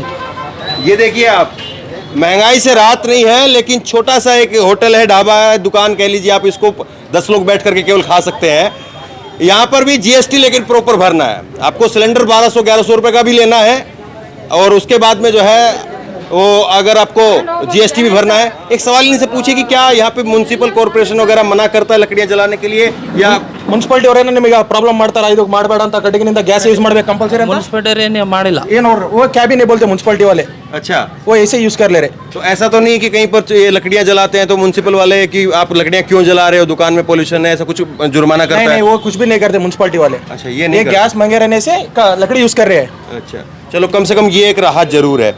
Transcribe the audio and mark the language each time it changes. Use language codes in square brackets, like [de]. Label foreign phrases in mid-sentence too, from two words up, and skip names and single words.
[hi] ये देखिए आप, महंगाई से राहत नहीं है, लेकिन छोटा सा एक होटल है, ढाबा है, दुकान कह लीजिए आप इसको, 10 लोग बैठ करके केवल खा सकते हैं। यहाँ पर भी जीएसटी लेकिन प्रॉपर भरना है आपको। सिलेंडर 1200-1100 रुपये का भी लेना है, और उसके बाद में जो है वो अगर आपको जीएसटी भी भरना है। एक सवाल इनसे पूछिए कि क्या यहाँ पे [en] municipal corporation [hi] वगैरह मना करता है लकड़ियाँ जलाने के लिए, या [kn] ಮುನ್ಸಿಪಾಲಿಟಿ ಅವರೇನ ನಿಮಗೆ ಪ್ರಾಬ್ಲಮ್ ಮಾಡ್ತಾರ, ಇದು ಮಾಡಬೇಡ ಅಂತ, ಕಟ್ಟಿಗೆನಿಂದ [en] gas use [kn] ಮಾಡಬೇಕು ಕಂಪಲ್ಸರಿ ಅಂತ? ಮುನ್ಸಿಪಾಲಿಟಿ ಏನು ಮಾಡಿಲ್ಲ, [hi] ಏನು वो क्या भी नहीं बोलते म्युनिसिपालिटी वाले। अच्छा, वो ऐसे यूज कर ले रहे। तो ऐसा तो नहीं कि कहीं पर ये लकड़ियाँ जलाते हैं तो म्युनिसिपल वाले कि आप लकड़ियाँ क्यों जला रहे हो, दुकान में पोल्यूशन है, ऐसा कुछ जुर्माना करता नहीं है? नहीं, वो कुछ भी नहीं करते म्युनिसिपालिटी वाले। अच्छा, ये नहीं गैस महंगे रहने से लकड़ी यूज कर रहे हैं। अच्छा, चलो, कम से कम ये एक राहत जरूर है।